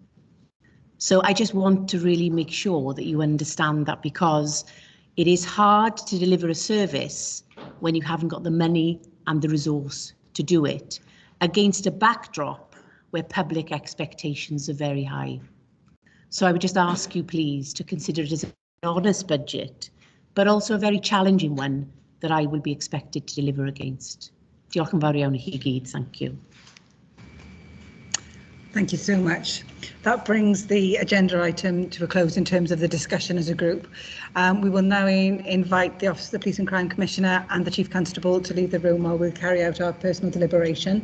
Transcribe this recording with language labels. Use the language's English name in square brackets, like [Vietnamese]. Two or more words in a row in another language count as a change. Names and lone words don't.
[English] So I just want to really make sure that you understand that, because it is hard to deliver a service when you haven't got the money and the resource to do it, against a backdrop where public expectations are very high. So I would just ask you, please, to consider it as an honest budget, but also a very challenging one that I will be expected to deliver against. [Welsh] Diolch yn fawr iawn i chi gyd. [English] Thank you. Thank you so much. That brings the agenda item to a close in terms of the discussion as a group. We will now invite the Office of the Police and Crime Commissioner and the Chief Constable to leave the room while we carry out our personal deliberation.